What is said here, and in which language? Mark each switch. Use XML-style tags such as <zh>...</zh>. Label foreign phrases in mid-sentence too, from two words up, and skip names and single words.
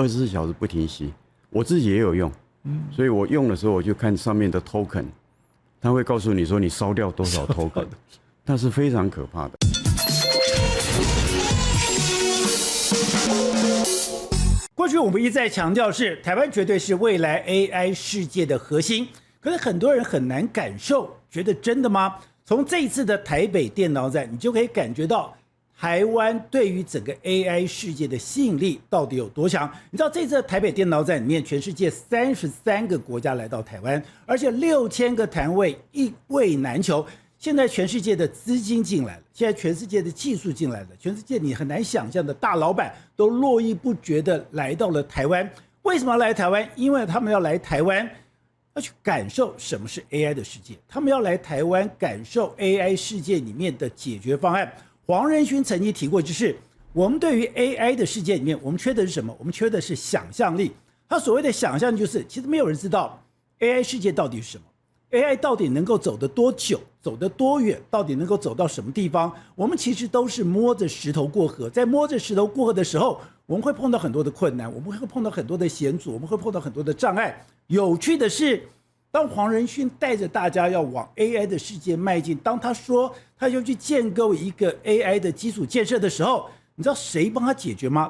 <zh>，24 小時不停息。我自己也有用，所以我用的時候我就看上面的 token， 它會告訴你說你燒掉多少 token， 那是非常可怕的。過去我們一再強調是台灣絕對是未來 AI 世界的核心，可是很多人很難感受，覺得真的嗎？從這一次的台北電腦展，你就可以感覺到台灣對於整個 AI 世界的吸引力到底有多強。你知道這次的台北電腦展裡面，全世界33個國家來到台灣，而且6000個攤位一位難求。現在全世界的資金進來了，現在全世界的技術進來了，全世界你很難想象的大老闆都絡繹不絕的來到了台灣。為什麼要來台灣？因為他們要來台灣，要去感受什麼是 AI 的世界，他們要來台灣感受 AI 世界裡面的解決方案。黃仁勳曾經提過，就是我們對於 AI 的世界裡面，我們缺的是什麼？我們缺的是想象力。他所謂的想象力，就是其實沒有人知道 AI 世界到底是什麼。AI 到底能夠走得多久，走得多遠，到底能夠走到什麼地方？我們其實都是摸着石頭過河，在摸着石頭過河的時候，我們會碰到很多的困難，我們會碰到很多的險阻，我們會碰到很多的障礙。有趣的是，當黃仁勳帶着大家要往 AI 的世界邁進，當他說他要去建構一個 AI 的基礎建設的時候，你知道誰幫他解決嗎？</zh>